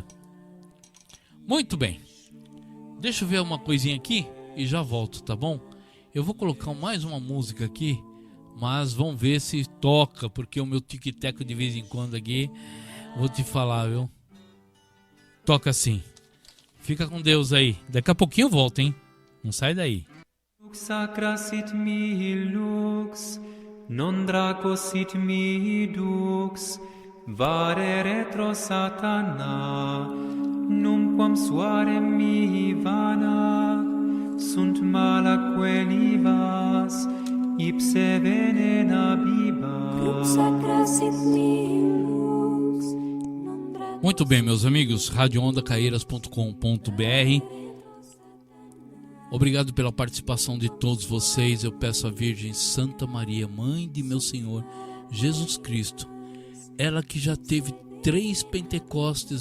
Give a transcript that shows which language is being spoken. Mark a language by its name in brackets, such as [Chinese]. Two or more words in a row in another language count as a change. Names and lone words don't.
[Portuguese] Muito bem, deixa eu ver uma coisinha aqui e já volto, tá bom? Eu vou colocar mais uma música aqui, mas vamos ver se toca, porque o meu tic-tac de vez em quando aqui, vou te falar, viu? Toca sim. Fica com Deus aí. Daqui a pouquinho eu volto, hein? Não sai daí. [Latin] Sacra sit mihi lux, non draco sit mihi dux, vare retro satana, numquam suare mihi vana, sunt malaque libas, ipse venena bibas. [Portuguese] Muito bem, meus amigos, radioondacaieiras.com.br. Obrigado pela participação de todos vocês. Eu peço à Virgem Santa Maria, Mãe de meu Senhor Jesus Cristo, ela que já teve 3 Pentecostes